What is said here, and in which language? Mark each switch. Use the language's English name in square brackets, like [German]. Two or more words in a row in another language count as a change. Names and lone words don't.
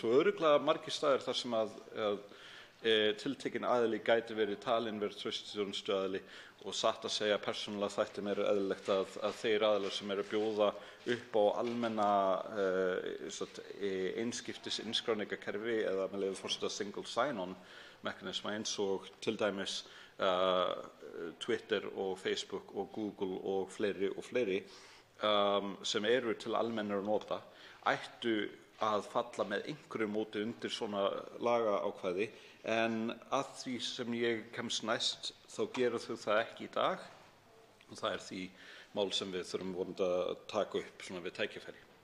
[Icelandic] Svo örugglega margir staðir þar sem að tiltekinn aðili gæti verið talinn vera traustþjónustuaðili og satt að segja persónulega þætti mér eðlilegt að þeir aðilar sem eru að bjóða upp á almenna einskiptis innskráningarkerfi eða með leyfi forseta [English] single sign-on [Icelandic] mekanisma eins og til dæmis Twitter og Facebook og Google og fleiri sem eru til almennra nota ættu að falla með einhverju móti undir svona lagaákvæði en að því sem ég kemst næst þá gera þau það ekki í dag og það því mál sem við þurfum vonandi að taka upp svona við tækifæri.